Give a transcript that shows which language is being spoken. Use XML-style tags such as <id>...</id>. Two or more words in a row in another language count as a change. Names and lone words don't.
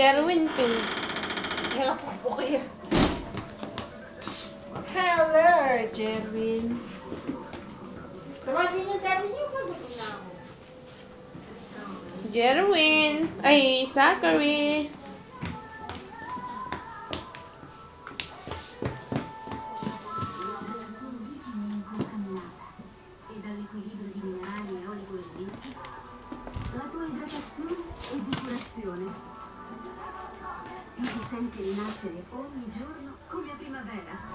<tl>Kaya po ko yan. color, Jerwin. Tawagin yung daddy niyo pag gutom na ako. Jerwin. Ay, Zachary.</tl> <it>E dall'equilibrio di minerali e oligoelementi, la tua idratazione e depurazione. E ti senti rinascere ogni giorno come a primavera.</it>